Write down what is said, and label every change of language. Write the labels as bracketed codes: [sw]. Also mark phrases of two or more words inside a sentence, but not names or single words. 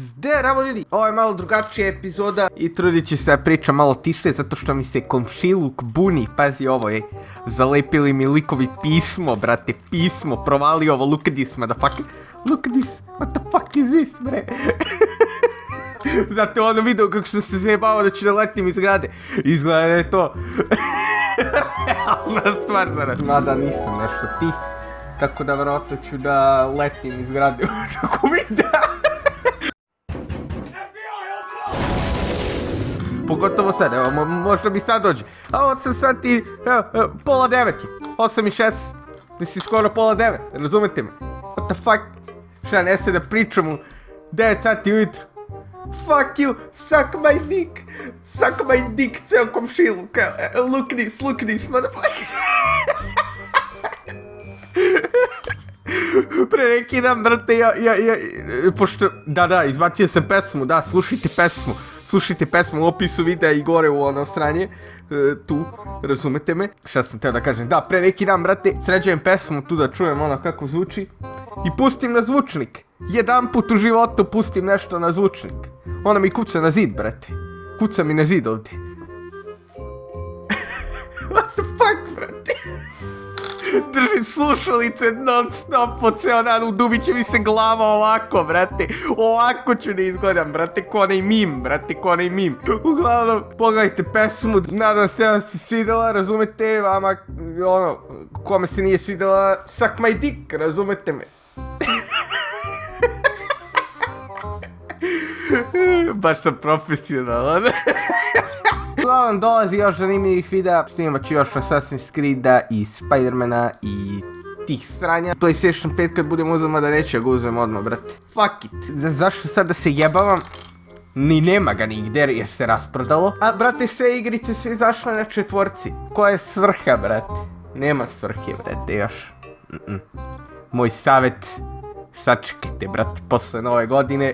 [sr] Zdravo ljudi, ovo je malo drugačija epizoda i trudit ću se da pričam malo tiše zato što mi se komšiluk buni. Pazi ovo je, zalepili mi likovi pismo, brate, pismo, provali ovo, [en] look at this motherfucker, look at this, what the fuck is this bre? [sr] Zato ono video kako sam se zajebao da ću da letim iz grade, izgleda da je to realna stvar zarad. Mada nisam nešto tih, tako da vjerojatno ću da letim iz grade u toku videa. Pogotovo sad, evo, možda mi sad dođe. A 8 sati, evo, pola 9. 8 i 6. Mislim, skoro pola 9, razumete me? [en] What the fuck? [sr] Šta, ne se da pričam u 9 sati ujutro? [en] Fuck you, suck my dick. Suck my dick, [sr] ceo komšiluk. [en] Look this, motherfucker. [sr] Pre neki dan, brate, pošto, da, izbacio sam pesmu, da, slušajte pesmu u opisu videa i gore u ono stranje, tu, razumete me, šta sam teo da kažem, da, pre neki dan, brate, sređujem pesmu tu da čujem ono kako zvuči i pustim na zvučnik, jedan put u životu pustim nešto na zvučnik, ona mi kuca na zid, brate, kuca mi na zid ovdje. [en] What the fuck, [sr] brate? Držim slušalice non stop po ceo dan, udubit će mi se glava ovako, brate. Ovako ću da izgledam, brate, ko onaj mim. Uglavnom, pogledajte pesmu, nadam se da se svidjela, razumete, vama, ono, kome se nije svidjela, [en] suck my dick, [sr] razumete me. Baš to profesionalan. Uglavnom dolazi još zanimljivih videa, snimat ću još Assassin's Creed-a i Spider-mana i tih sranja. PlayStation 5 kad budem uzema da neću ga uzem odmah, brate. [en] Fuck it. [sr] Zašto sad da se jebavam? Ni nema ga nigde jer se rasprodalo. A brate, sve igrice su izašle na četvorci. Koja je svrha, brate? Nema svrhe, brate, još. Moj savjet, sačekajte, brate, posle nove godine.